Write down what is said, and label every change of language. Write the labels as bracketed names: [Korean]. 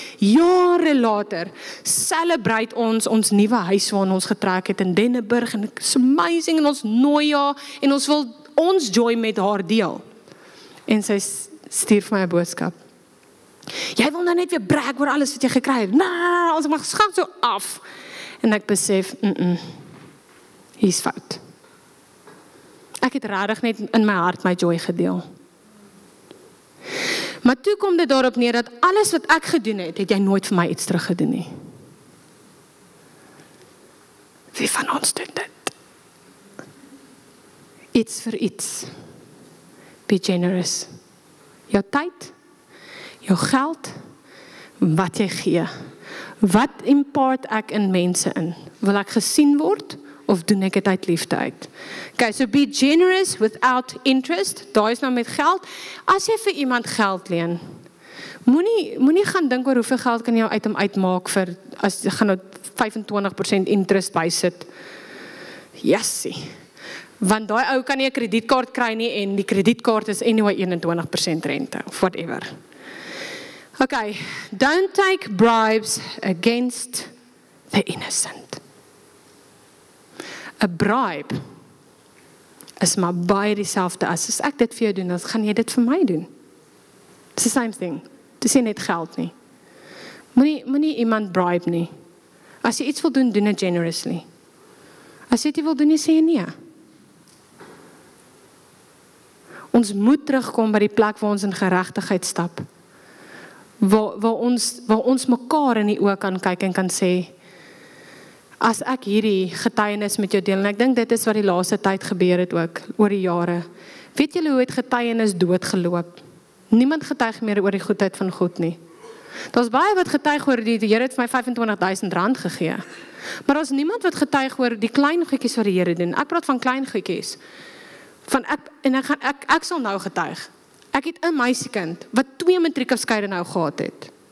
[Afrikaans] Jare later, celebrate ons nuwe huis waarin ons getrek het in Denneburg, en [English] it's amazing, [Afrikaans] en ons nooi haar, en ons wil ons joy met haar deel. En sy stuur vir my 'n boodskap. Jy wil nou net weer brag oor alles wat jy gekry het. Nee, ons mag skak so af. En ek besef, hier's fout. Ek het regtig net in my hart my joy gedeel. Maar toe kom dit daarop neer dat alles wat ek gedoen het, het jy nooit vir my iets teruggedoen nie. Wie van ons doen dit? Iets vir iets. [English] Be generous. [Afrikaans] Jou tyd, jou geld, wat jy gee. Wat impart ek in mense in? Wil ek gesien word, of doen ek dit uit liefde uit? [English] Okay, so be generous without interest. [Afrikaans] Daar is nou met geld. As jy vir iemand geld leen, moenie gaan dink oor hoeveel geld kan jy uit hom uitmaak vir, as jy gaan nou 25% interest bysit. Jessie. Want daai ou kan nie 'n kredietkaart kry nie, en die kredietkaart is anyway 21% rente, of whatever. [English] Okay, don't take bribes against the innocent. [Afrikaans] A bribe is maar baie dieselfde as ek dit vir jou doen, dan gaan jy dit vir my doen. [English] It's the same thing. [Afrikaans] Dis nie net geld nie. Moenie iemand bribe nie. As jy iets wil doen, doen [English] it generously. [Afrikaans] As jy dit wil doen, sê jy nee. Ons moet terugkom by die plek waar ons in geregtigheid stap. Waar ons mekaar in die oë kan kyk en kan sê, as ek hierdie getuienis met jou deel, en ek dink dit is wat die laaste tyd gebeur het ook, oor die jare. Weet julle hoe het getuienis doodgeloop? Niemand getuig meer oor die goedheid van God nie. Daar's baie wat getuig oor die Here het vir my R25,000 gegee. Maar daar's niemand wat getuig oor die klein goedjies wat die Here doen. Ek praat van klein goedjies. Ek sal nou getuig. Ek het 'n meisiekind wat 2 matriekafskeide nou gehad het.